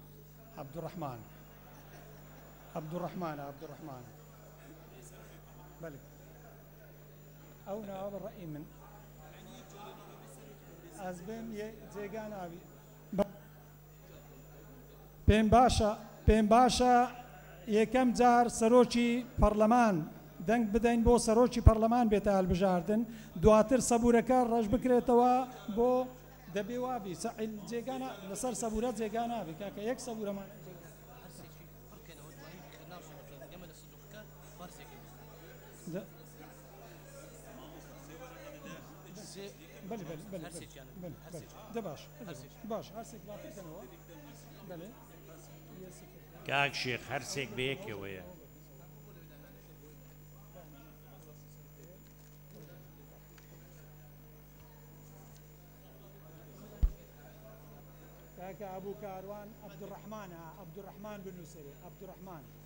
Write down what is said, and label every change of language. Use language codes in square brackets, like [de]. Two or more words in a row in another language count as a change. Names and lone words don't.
[ckb] عەبدوڕەحمان بله ئەو ناوە بەڕێی من ئەس بێم جێگان ئاوی پێم باشە یەکەم جار سەرۆکی پەرلەمان دەنگ بدەین بۆ سەرۆکی پەرلەمان بێتە هەڵبژاردن دواتر سەبورەکە ڕەش بکرێتەوە بۆ دەبێ وابی جێگانە لەسەر سەبورە جێگان نابی کاکە یەک سەبورەمان بله ده باش هەرسێک باتەکەنەوە بله کاک شێخ هەرسێک بەیەکەوەیە کاکە ئەبوو کاروان عەبدوڕەحمان بنووسێ عەبدوڕەحمان